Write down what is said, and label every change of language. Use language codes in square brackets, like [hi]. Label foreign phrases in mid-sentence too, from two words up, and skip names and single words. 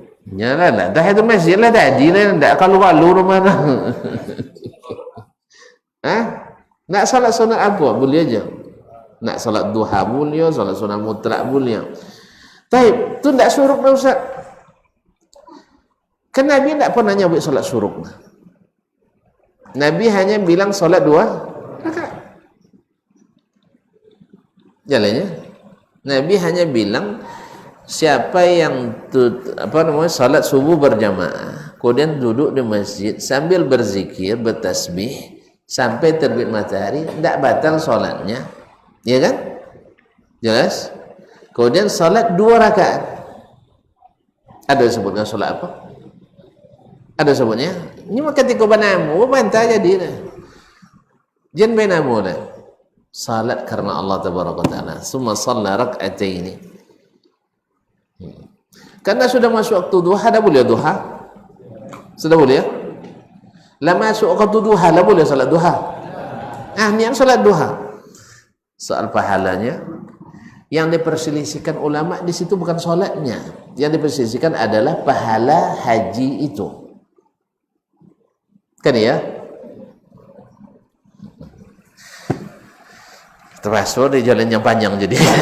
[ms] Yalah lah, dah itu masjid lah tadi lah, tak kalau rumah dah. Nak salat sunat apa? Boleh aja. Nak salat duha boleh, salat sunat mutlak boleh. Tapi tu tak suruk dah Ustaz. Kan Nabi tak pernah nyebut salat suruk. Nabi hanya bilang salat 2 rakaat. Jalannya. Nabi hanya bilang siapa yang salat subuh berjamaah, kemudian duduk di masjid sambil berzikir, bertasbih sampai terbit matahari, tidak batal solatnya, ya kan? Jelas? Kemudian salat 2 rakaat. Ada sebutkan solat apa? Ada sebutnya? Ini mah ketika banamu, bantah jadi dah. Jangan banamu dah. Salat karena [ar] الله تبارك تعالى. ثم صلى ركعتين. [ms] Karena sudah masuk waktu duha, dah boleh duha? Sudah boleh ya? Lah masuk waktu duha, dah boleh salat duha? Niat salat duha. Soal pahalanya, yang diperselisihkan ulama di situ bukan solatnya. Yang diperselisihkan adalah pahala haji itu. Kan ya? Termasuk di jalan yang panjang jadi.